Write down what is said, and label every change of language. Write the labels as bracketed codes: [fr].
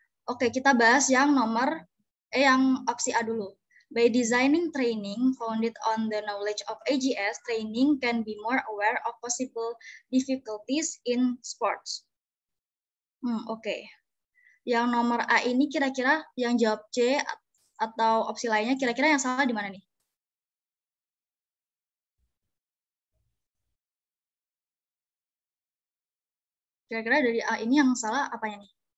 [id] Oke, kita bahas yang yang opsi A dulu. [en] By designing training founded on the knowledge of AGS, training can be more aware of possible difficulties in sports. [id] Oke. Yang nomor A ini kira-kira yang jawab C atau opsi lainnya kira-kira yang salah di mana nih? Kira-kira dari A ini yang salah apanya nih?